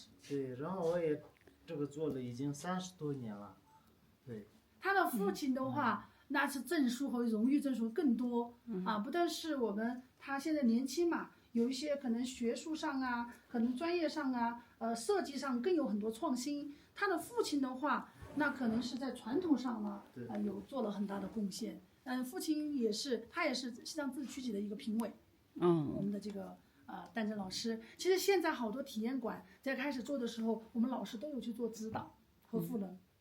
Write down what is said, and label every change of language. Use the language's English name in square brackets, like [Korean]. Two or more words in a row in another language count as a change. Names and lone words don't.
[Chinese] 對，然後我也這個做了已經30多年了。對。他的父親的話，那是證書和榮譽證書更多不但是他現在年輕嘛， 有一些可能学術上啊，可能專業上啊，設計上更有很多創新。他的父親的話，那可能是在傳統上呢，有做了很大的貢獻。父親他也是西藏自治区级的一個評委。我們的這個丹正老師，其實現在好多體驗館在開始做的時候，我們老師都有去做指導和賦能。